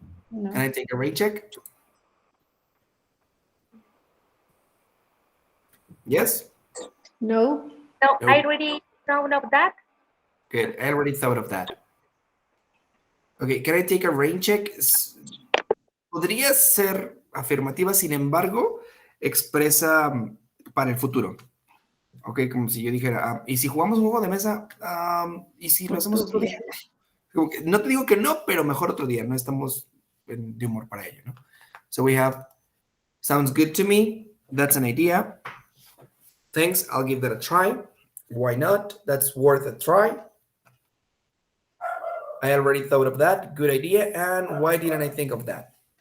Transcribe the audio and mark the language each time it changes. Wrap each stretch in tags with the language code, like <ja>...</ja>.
<en>No. Can I take a rate check? Yes? No. No, No. I already know of that. Good. I already thought of that. Okay, can I take a rain check?</en> <es>Podría ser afirmativa, sin embargo, expresa para el futuro. Ok, como si yo dijera, ¿y si jugamos un juego de mesa? ¿Y si lo hacemos otro día? Como que, no te digo que no, pero mejor otro día. No estamos de humor para ello, ¿no?</es> <en>So we have, sounds good to me. That's an idea. Thanks, I'll give that a try. Why not? That's worth a try. I already thought of that. Good idea. And why didn't I think of that?</en>